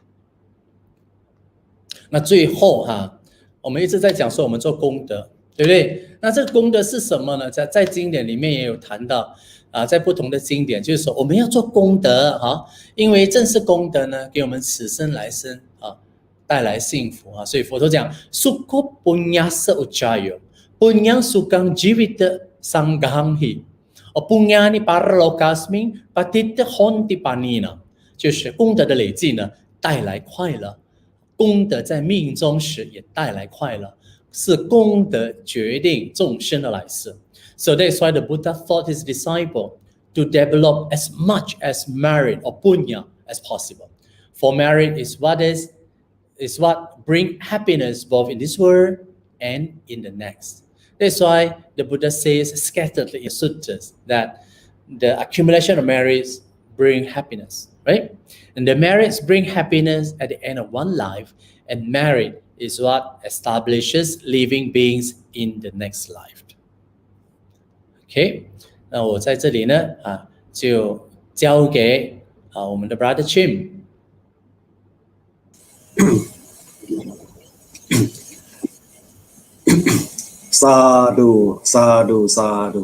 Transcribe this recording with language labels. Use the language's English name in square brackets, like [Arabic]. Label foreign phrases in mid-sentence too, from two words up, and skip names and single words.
[Chinese] 那最后我们一直在讲说我们做功德，对不对？那这个功德是什么呢？在经典里面也有谈到在不同的经典，就是说我们要做功德因为正是功德呢，给我们此生来生带来幸福所以佛陀讲 [Pali] Sukho punyasa ucayo punyang sukang jivita sanggahanghi punyani paralokasming patita honti panina， [Chinese] 就是功德的累积呢带来快乐，功德在命中时也带来快乐，是功德决定众生的来世。 [English] So that's why the Buddha taught his disciple to develop as much as merit or punya as possible. For merit is what bring happiness both in this world and in the next. That's why the Buddha says scatteredly in suttas that the accumulation of merits bring happiness, right? And the merits bring happiness at the end of one life, and merit is what establishes living beings in the next life. [Chinese] OK， 那我在这里呢就交给我们的 Brother Cheng。 [Pali] Sadhu, sadhu, sadhu.